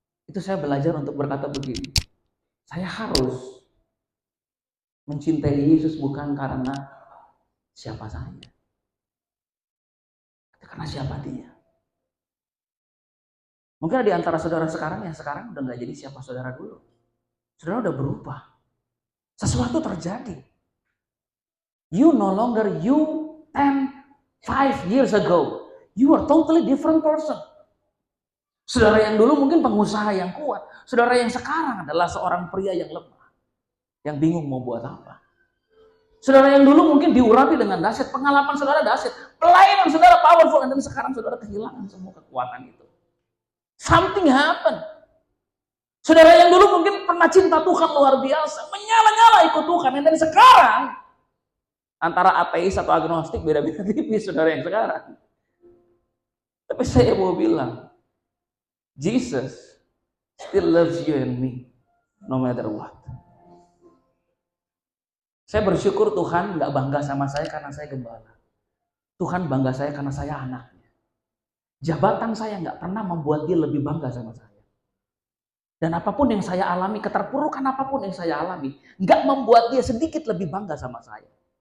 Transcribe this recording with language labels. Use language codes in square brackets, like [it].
[id] Itu saya belajar untuk berkata begini, saya harus mencintai Yesus bukan karena siapa saya, tapi karena siapa Dia. Mungkin di antara saudara sekarang yang sekarang udah nggak jadi siapa saudara dulu. Saudara udah berubah. Sesuatu terjadi. [en] You no longer you 5 years ago. You are totally different person. [id] Saudara yang dulu mungkin pengusaha yang kuat. Saudara yang sekarang adalah seorang pria yang lemah. Yang bingung mau buat apa. Saudara yang dulu mungkin diurapi dengan dahsyat. Pengalaman saudara dahsyat. Pelayanan saudara powerful. Dan sekarang saudara kehilangan semua kekuatan itu. [en] Something happened. [id] Saudara yang dulu mungkin pernah cinta Tuhan luar biasa. Menyala-nyala ikut Tuhan. Dan sekarang antara ateis atau agnostik beda-beda tipis saudara yang sekarang. Tapi saya mau bilang, [en] Jesus still loves you and me, no matter what. [id] Saya bersyukur Tuhan gak bangga sama saya karena saya gembala. Tuhan bangga saya karena saya anaknya. Jabatan saya gak pernah membuat Dia lebih bangga sama saya. Dan apapun yang saya alami, keterpurukan apapun yang saya alami, gak membuat Dia sedikit lebih bangga sama saya.